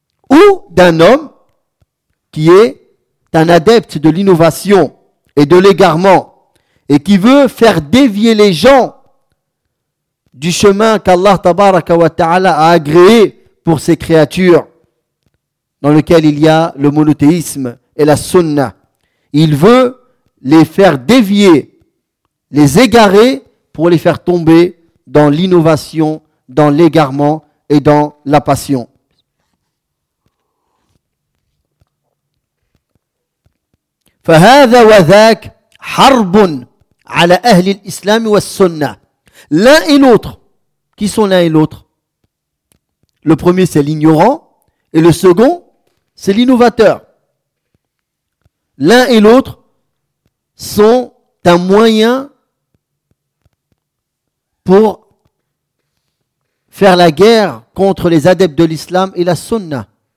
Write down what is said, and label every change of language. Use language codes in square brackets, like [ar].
[fr] Ou d'un homme qui est un adepte de l'innovation et de l'égarement et qui veut faire dévier les gens du chemin qu'Allah tabaraka wa ta'ala a agréé pour ses créatures, dans lequel il y a le monothéisme et la sunna. Il veut les faire dévier, les égarer pour les faire tomber dans l'innovation, dans l'égarement et dans la passion. [ar] فهذا وذاك حرب على أهل الإسلام والسنة. [fr] L'un et l'autre. Qui sont l'un et l'autre? Le premier, c'est l'ignorant. Et le second, c'est l'innovateur. L'un et l'autre sont un moyen pour faire la guerre contre les adeptes de l'islam et la sunna.